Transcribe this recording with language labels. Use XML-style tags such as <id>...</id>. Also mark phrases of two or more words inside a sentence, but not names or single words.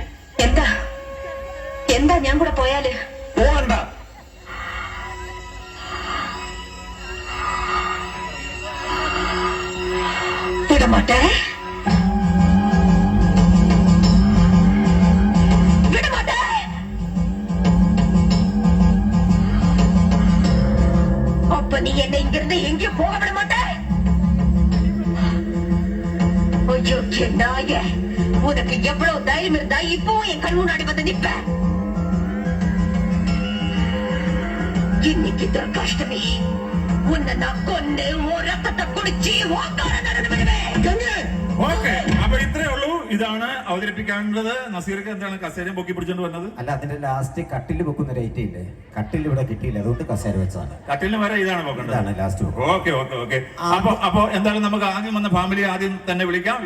<ml>എന്താ എന്താ ഞാൻ കൂടെ പോയാല്? പോണ്ട.</ml> <ta>விடமாட்டே, விடமாட்டே. அப்ப நீ என்னை இங்கிருந்து எங்கேயும் போக விட மாட்டே. ஐயோ நாய, உனக்கு எவ்வளவு தைரியம் இருந்தா இப்போ என் கண் முன்னாடி வந்து நிப்ப? இன்னைக்கு துர்காஷ்டமி, உன்னை நான் கொண்டு உன் ரத்தத்தை குடிச்சு வாக்கார நடந்து விடுவேன்.</ta> <ml>ഓക്കെ, അപ്പൊ ഇത്രേ ഉള്ളൂ. ഇതാണ് അവതരിപ്പിക്കാനുള്ളത്. നസീർക്ക് എന്താണ് കസേരയും പൊക്കി പിടിച്ചോണ്ട് വന്നത്? അല്ല, അതിന്റെ ലാസ്റ്റ് കട്ടിൽ വെക്കുന്ന റേറ്റ് ഇല്ലേ, കട്ടിൽ ഇവിടെ കിട്ടിയില്ല, അതുകൊണ്ട് കസേര വെച്ചാണ്. കട്ടിലിന് വരെ ഇതാണ് പോകേണ്ടത്. ലാസ്റ്റ്. ഓക്കെ ഓക്കെ ഓക്കെ. അപ്പൊ എന്തായാലും നമുക്ക് ആദ്യം വന്ന ഫാമിലി ആദ്യം തന്നെ വിളിക്കാം.</ml>